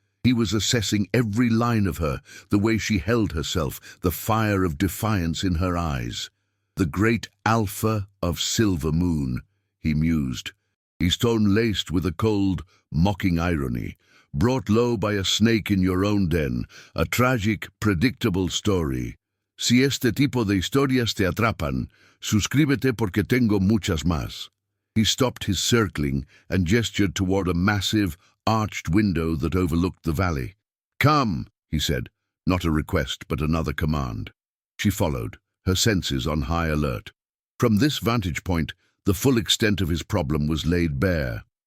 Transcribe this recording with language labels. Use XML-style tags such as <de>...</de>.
<en>He was assessing every line of her, the way she held herself, the fire of defiance in her eyes. The great alpha of Silver Moon, he mused, his tone laced with a cold, mocking irony. Brought low by a snake in your own den, a tragic, predictable story.</en> <es>Si este tipo de historias te atrapan, suscríbete porque tengo muchas más.</es> <en>He stopped his circling and gestured toward a massive, arched window that overlooked the valley. "Come," he said, not a request but another command. She followed, her senses on high alert. From this vantage point, the full extent of his problem was laid bare.</en>